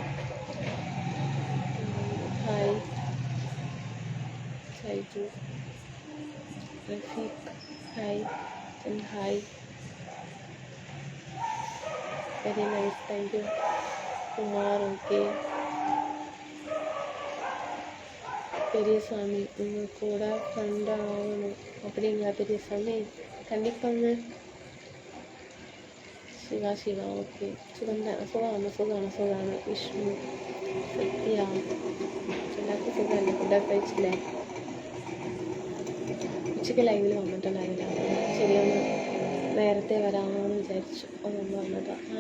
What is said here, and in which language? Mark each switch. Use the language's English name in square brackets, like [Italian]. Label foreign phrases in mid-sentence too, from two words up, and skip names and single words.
[Malayalam] ഹായ് ഷൈജു. റഫീഖ് ഹായ്. ഹായ്. [English] very nice, thank you. [Malayalam] കുമാർ ഓക്കെ. [Tamil] பெரியசாமி உங்கள் கூட ஃப்ரெண்ட் ஆகணும் அப்படிங்களா பெரியசாமி? கண்டிப்பாங்க. [Malayalam] ശിവ ഓക്കെ. സുഖമാണ്. വിഷ്ണു, സത്യ, എല്ലാവർക്കും സുഖമല്ലേ? ഫുഡൊക്കെ കഴിച്ചില്ലേ? ഉച്ചയ്ക്ക് ലൈവിൽ വന്നിട്ടുണ്ടായിരുന്നില്ല, ശരിയൊന്ന് നേരത്തെ വരാമെന്ന് വിചാരിച്ചു, അതൊന്ന് വന്നതാണ്.